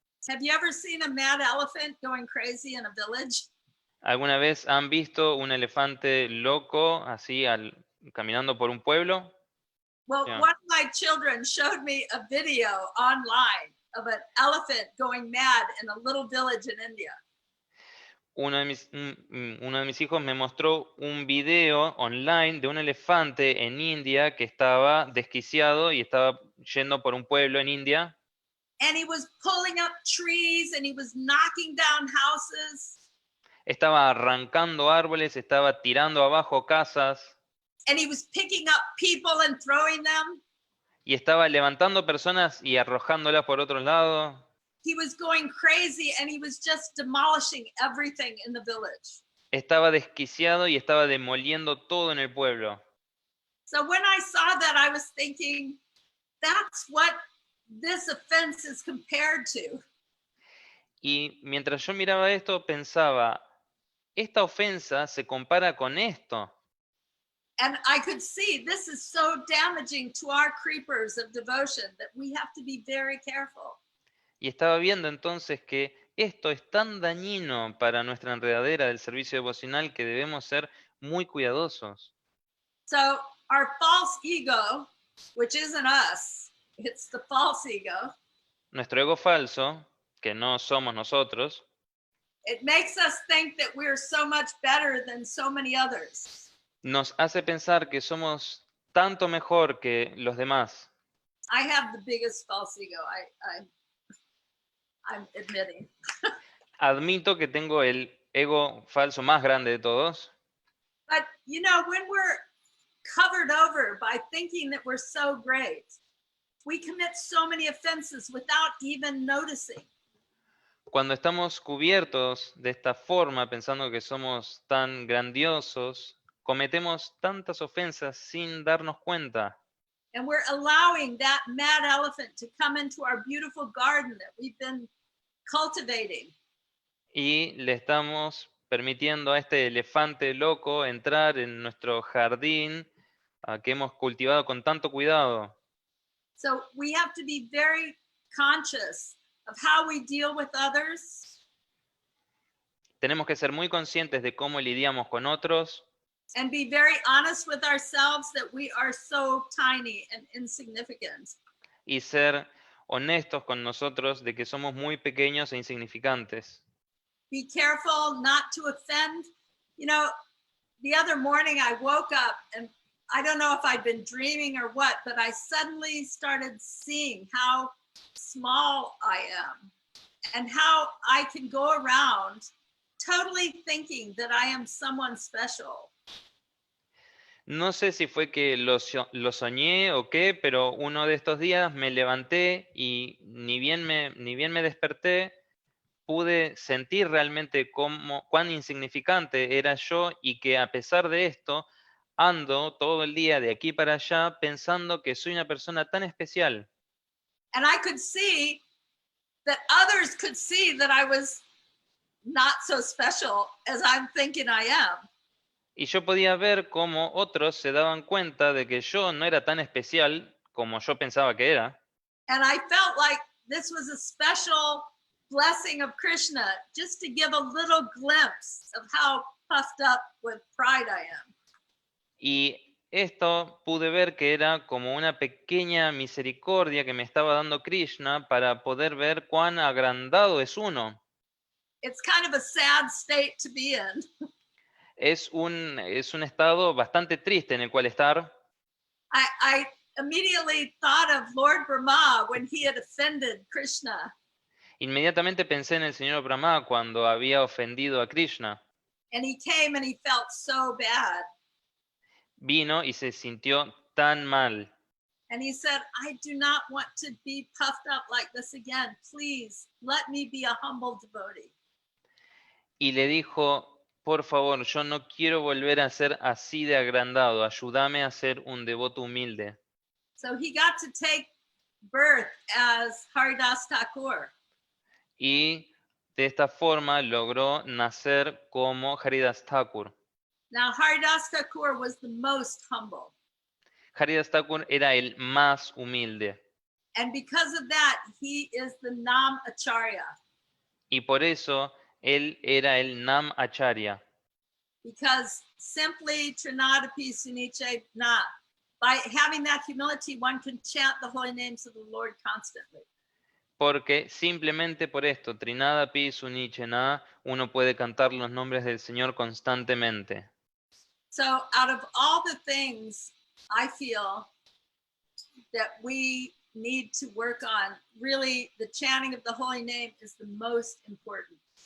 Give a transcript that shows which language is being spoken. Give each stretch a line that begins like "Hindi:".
English: Have you ever seen a mad elephant going crazy in a village?
Spanish: ¿Alguna vez han visto un elefante loco así caminando por un pueblo?
English: Well, Yeah. one of my children showed me a video online of an elephant going mad in a little village in India.
Spanish: Uno de mis hijos me mostró un video online de un elefante en India que estaba desquiciado y estaba yendo por un pueblo en India.
English: And he was pulling up trees and he was knocking down houses.
Spanish: Estaba arrancando árboles, estaba tirando abajo casas
English: and he was picking up people and throwing them.
Spanish: y estaba levantando personas y arrojándolas por otro lado.
English: He was going crazy and he was just demolishing everything in the village.
Spanish: Estaba desquiciado y estaba demoliendo todo en el pueblo.
English: So when I saw that, I was thinking, that's what this offense is compared to.
Spanish: Y mientras yo miraba esto, pensaba, esta ofensa se compara con esto.
English: And I could see this is so damaging to our creepers of devotion that we have to be very careful.
Spanish: Y estaba viendo entonces que esto es tan dañino para nuestra enredadera del servicio devocional que debemos ser muy cuidadosos.
English: So our false ego, which isn't us, it's the false ego,
Spanish: Nuestro ego falso, que no somos nosotros,
English: it makes us think that we're so much better than so many others.
Spanish: nos hace pensar que somos tanto mejor que los demás.
English: I have the biggest false ego, I'm admitting.
Spanish: Admito que tengo el ego falso más grande de todos,
English: But you know, when we're covered over by thinking that we're so great, we commit so many offenses without even noticing.
Spanish: cuando estamos cubiertos de esta forma, pensando que somos tan grandiosos, cometemos tantas ofensas sin darnos cuenta.
English: And we're allowing that mad elephant to come into our beautiful garden that we've been cultivating.
Spanish: Y le estamos permitiendo a este elefante loco entrar en nuestro jardín que hemos cultivado con tanto cuidado.
English: So we have to be very conscious of how we deal with others
Spanish: Tenemos que ser muy conscientes de cómo lidiamos con otros
English: and be very honest with ourselves that we are so tiny and insignificant.
Spanish: y ser honestos con nosotros de que somos muy pequeños e insignificantes.
English: Be careful not to offend. You know, the other morning I woke up and I don't know if I'd been dreaming or what, but I suddenly started seeing how small I am and how I can go around totally thinking that I am someone special.
Spanish: No sé si fue que lo soñé o qué, pero uno de estos días me levanté y ni bien me desperté, pude sentir realmente cuán insignificante era yo y que a pesar de esto, ando todo el día de aquí para allá pensando que soy una persona tan especial.
English: And I could see that others could see that I was not so special as I'm thinking I am.
Spanish: Y yo podía ver cómo otros se daban cuenta de que yo no era tan especial como yo pensaba que era.
English: And I felt like this was a special blessing of Krishna just to give a little glimpse of how puffed up with pride I am.
Spanish: Y esto pude ver que era como una pequeña misericordia que me estaba dando Krishna para poder ver cuán agrandado es uno.
English: It's kind of a sad state to be in.
Spanish: Es un estado bastante triste en el cual estar.
English: I immediately thought of Lord Brahma when he had offended Krishna.
Spanish: Inmediatamente pensé en el señor Brahma cuando había ofendido a Krishna.
English: And he came and he felt so bad.
Spanish: Vino y se sintió tan mal.
English: And he said, I do not want to be puffed up like this again. Please let me be a humble devotee.
Spanish: Y le dijo, por favor, yo no quiero volver a ser así de agrandado. Ayúdame a ser un devoto humilde.
English: So he got to take birth as Haridas Thakur.
Spanish: Y de esta forma logró nacer como Haridas Thakur.
English: Now, Haridas Thakur was the most humble.
Spanish: Haridas Thakur era el más humilde.
English: And because of that, he is the Nam Acharya.
Spanish: Y por eso él era el Nam Acharya.
English: Because simply
Sanskrit: Trinadapi Suniche Na,
English: by having that humility, one can chant the holy names of the Lord constantly.
Spanish: Porque simplemente por esto,
Sanskrit: Trinadapi Sunichena,
Spanish: uno puede cantar los nombres del Señor constantemente.
English: So out of all the things I feel that we need to work on, really the chanting of the holy name is the most important.